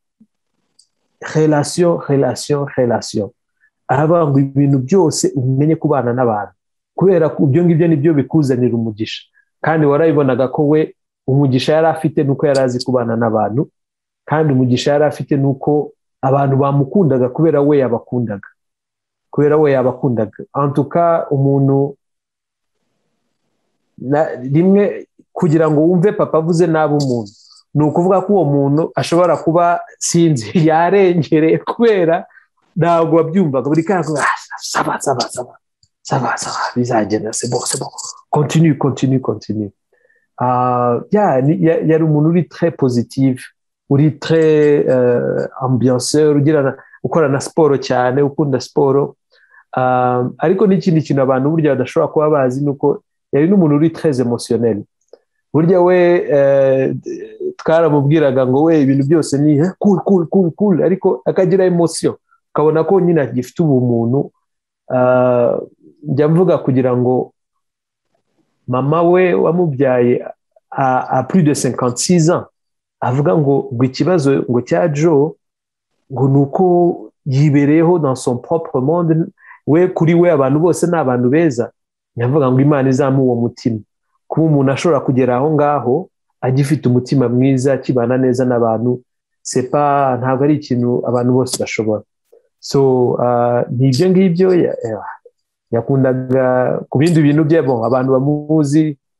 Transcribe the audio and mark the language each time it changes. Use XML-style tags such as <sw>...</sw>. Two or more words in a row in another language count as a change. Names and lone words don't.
<rw>relation ahavuga ngo ibintu byose umenye kubana n'abantu kubera ko ibyo ngibyo nibyo bikuzanira umugisha kandi warabibonaga ko we umugisha yari afite nuko yari azi kubana n'abantu kandi umugisha yari afite nuko abantu bamukundaga kubera we yabakundaga</rw> <fr>en tout cas</fr> <rw>umuntu rimwe kugira ngo wumve papa avuze nabi umuntu ni ukuvuga ko uwo muntu ashobora kuba sinzi yarengereye kubera ntabwo wabyumvaga buri kanya saba bizagenda</rw> <fr>c'est bon continue</fr> <rw>yari umuntu uri</rw> <fr>très positif</fr> <rw>uri</rw> <fr>très ambianceur</fr> <rw>ukora na siporo cyane ukunda siporo ariko n'ikindi kintu abantu burya badashobora kuba bazi ni uko yari n'umuntu uri</rw> <fr>très émotionnel</fr> <rw>burya we twaramubwiraga ngo we ibintu byose ni cool ariko akagira emotion ukabona ko nyine agifite ubumuntu njya mvuga kugira ngo mama we wamubyaye</rw> <fr>a plus de 56 ans</fr> <rw>avuga ngo ikibazo ngo cya Joe ngo nuko yibereyeho</rw> <fr>dans son propre monde</fr> <rw>we kuri we abantu bose ni abantu beza nyavuga ngo Imana izamu uwo mutima kuba umuntu ashobora kugera aho ngaho agifite umutima mwiza kibana neza n'abantu ntabwo ari ikintu abantu bose bashobora so n'ibyo ngibyo yakundaga ku bindi bintu bye abantu bamuzi</rw>